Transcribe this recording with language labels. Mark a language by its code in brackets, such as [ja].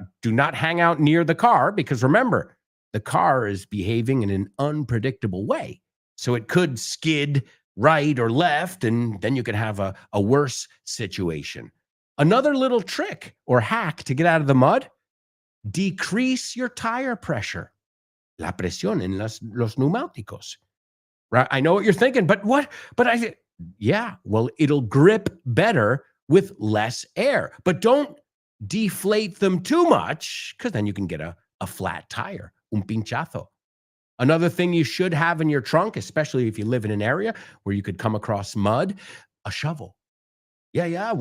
[en] Do not hang out near the car, because remember, the car is behaving in an unpredictable way. So it could skid right or left, and then you could have a worse situation. Another little trick or hack to get out of the mud, decrease your tire pressure. [es] La presión en los neumáticos. [en] Right? I know what you're thinking, but what? Well, it'll grip better with less air. But don't deflate them too much, because then you can get a flat tire, [es] un pinchazo. [en] Another thing you should have in your trunk, especially if you live in an area where you could come across mud, a shovel. Yeah.